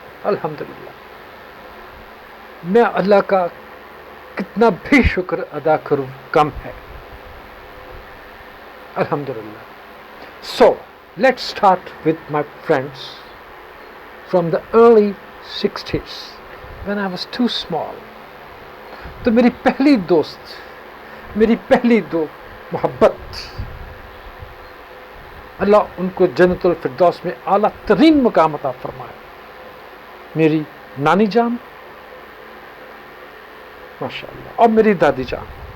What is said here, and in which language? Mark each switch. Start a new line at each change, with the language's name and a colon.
Urdu: الحمدللہ میں اللہ کا کتنا بھی شکر ادا کروں کم ہے. الحمدللہ.
English: So, let's start with my friends from the early 60s when I was too small.
Urdu: تو میری پہلی دوست، میری پہلی دو محبت، اللہ ان کو جنت الفردوس میں اعلیٰ ترین مقام عطا فرمائے. میری نانی جان ماشاء اللہ، اور میری دادی جان.